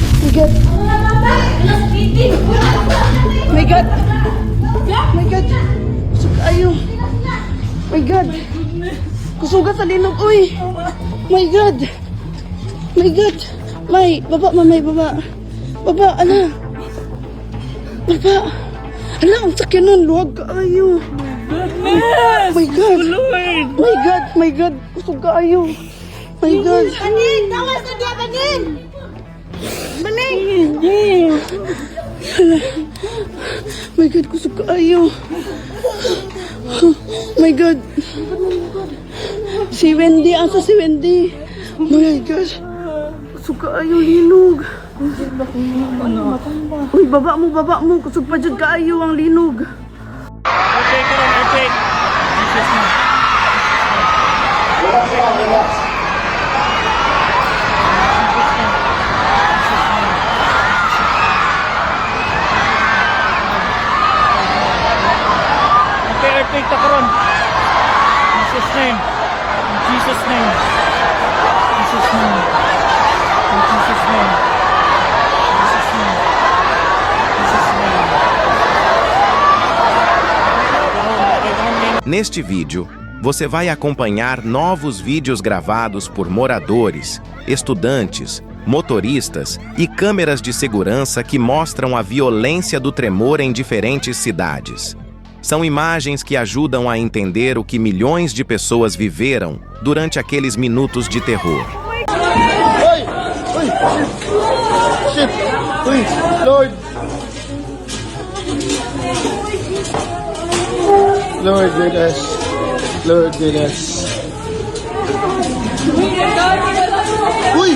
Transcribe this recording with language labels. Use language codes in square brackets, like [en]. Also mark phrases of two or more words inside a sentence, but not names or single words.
[en] God. My God. My God. [ceb] Kusog kayo. [en] My God. [ceb] Kusugat sa linog. Uy. [en] My God. My God. May, [ceb] baba, mamay, baba. Baba, ala. Baba. Ala, ang sakyan nun. Luwag kayo. [en] My God. My God. My God. [ceb] Kusog kayo. [en] My God. [ceb] Banin! Tawas na dia, Banin! Banin! [en] My God, [ceb] kusog kayo. [en] My God. [ceb] Si Wendy, asa si Wendy? [en] My God. [ceb] Kusog kayo, linog. Uy, baba mo. Kusog pa dyan kayo ang linog. [en] Okay, come on, okay. Earthquake [ceb] ta karon. [en] Jesus name. In Jesus name. Jesus name. In Jesus name. Jesus name. Jesus name. [pt] Neste vídeo, você vai acompanhar novos vídeos gravados por moradores, estudantes, motoristas e câmeras de segurança que mostram a violência do tremor em diferentes cidades. São imagens que ajudam a entender o que milhões de pessoas viveram durante aqueles minutos de terror. [en] Shit! Uy! Lord! Lord, guide us. Lord, guide us. Uy!